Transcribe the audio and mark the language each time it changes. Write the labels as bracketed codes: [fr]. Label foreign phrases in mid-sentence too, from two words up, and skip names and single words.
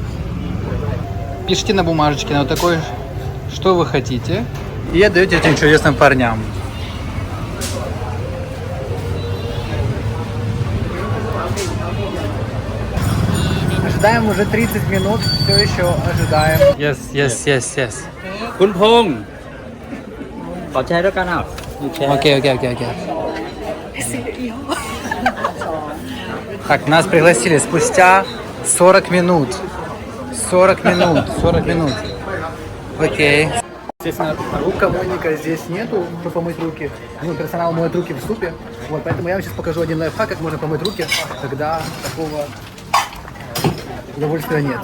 [ru] Пишите на бумажечке на вот такой, что вы хотите, и отдаете этим чудесным парням. Ожидаем уже 30 минут, все еще ожидаем. Yes. [th] คุณพงษ์ขอแชร์ด้วยกันอ่ะแชร์ [ru] Окей. Так, нас пригласили спустя 40 минут. 40 минут. Окей. Естественно, рукомойника здесь нету, чтобы помыть руки. Ну, персонал моет руки в супе. Вот, поэтому я вам сейчас покажу один лайфхак, как можно помыть руки, когда такого удовольствия нет.